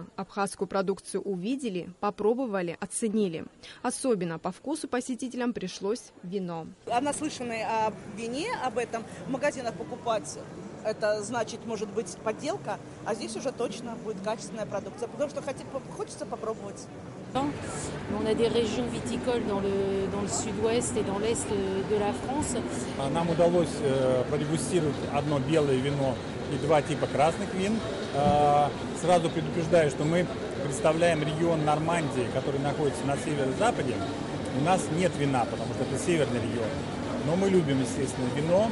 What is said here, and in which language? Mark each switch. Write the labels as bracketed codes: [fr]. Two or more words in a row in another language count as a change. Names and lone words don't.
[ru] Абхазскую продукцию увидели, попробовали, оценили. Особенно по вкусу посетителям пришлось вино. Наслышаны о вине, об этом в магазинах покупать, это значит, может быть, подделка, а здесь уже точно будет качественная продукция, потому что хочется попробовать. [fr] On a des régions viticoles dans le sud-ouest et dans l'est de la France. [ru] Нам удалось продегустировать одно белое вино и два типа красных вин. Сразу предупреждаю, что мы представляем регион Нормандии, который находится на северо-западе. У нас нет вина, потому что это северный регион. Но мы любим, естественно, вино.